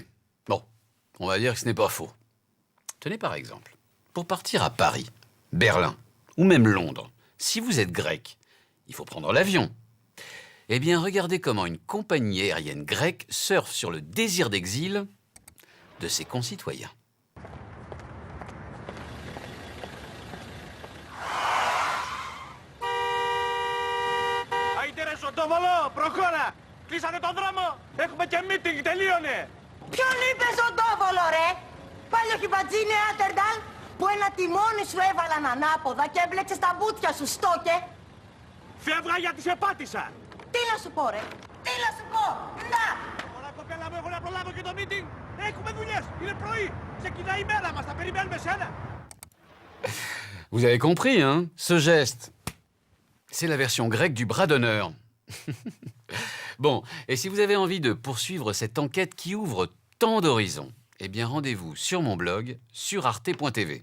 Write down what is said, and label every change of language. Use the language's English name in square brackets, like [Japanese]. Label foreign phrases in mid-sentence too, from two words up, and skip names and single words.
[French] Bon, on va dire que ce n'est pas faux. Tenez par exemple, pour partir à Paris, Berlin ou même Londres, si vous êtes grec, il faut prendre l'avion. Eh bien, regardez comment une compagnie aérienne grecque surfe sur le désir d'exil de ses concitoyens. [Greek] Κλείσανε τον δρόμο! Έχουμε και meeting, τελείωνε! Ποιον είπες οντόβολο, ρε! Πάλι ο χιμπατζίνε Άτερνταλ που ένα τιμόνι σου έβαλαν ανάποδα και έμπλεξες τα μπούτια σου, στόκε! Φεύγα γιατί σε πάτησα! Τι να σου πω, ρε! Τι να σου πω! Να! Ωραία, κοπέλα μου, έχω να προλάβω και το meeting! Έχουμε δουλειές! Είναι πρωί! Ξεκινάει η μέρα μας! Θα περιμένουμε σένα! [French] Vous avez compris, hein? Ce geste, c'est la version grecque du bras d'honneur. Bon, et si vous avez envie de poursuivre cette enquête qui ouvre tant d'horizons, eh bien rendez-vous sur mon blog, sur arte.tv.